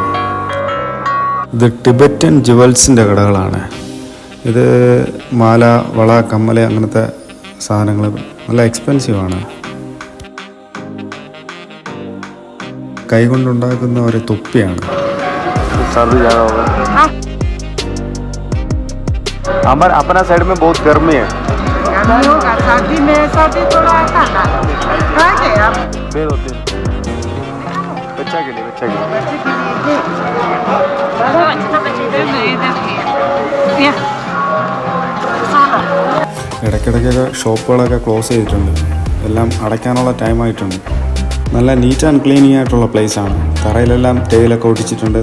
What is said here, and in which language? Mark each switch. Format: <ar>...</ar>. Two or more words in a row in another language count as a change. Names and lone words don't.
<ml>ഇത് ടിബറ്റൻ ജുവൽസിൻ്റെ കടകളാണ്. ഇത് മാല, വള, കമ്മല് അങ്ങനത്തെ സാധനങ്ങൾ നല്ല എക്സ്പെൻസീവാണ്. കൈകൊണ്ടുണ്ടാക്കുന്ന ഒരു തൊപ്പിയാണ്.</ml> <hi>हमारे अपना साइड में बहुत गर्मी है. गर्मी होगा, सर्दी में सर्दी थोड़ा आता ना कहाँ गए आप? फिर होते बच्चा के लिए</hi> <ml>ഇടയ്ക്കിടയ്ക്കൊക്കെ ഷോപ്പുകളൊക്കെ ക്ലോസ് ചെയ്തിട്ടുണ്ട്. എല്ലാം അടയ്ക്കാനുള്ള ടൈമായിട്ടുണ്ട്. നല്ല</ml> <en>neat and cleaning</en> <ml>ആയിട്ടുള്ള പ്ലേസാണ്. തറയിലെല്ലാം ടൈലൊക്കെ ഒട്ടിച്ചിട്ടുണ്ട്.</ml>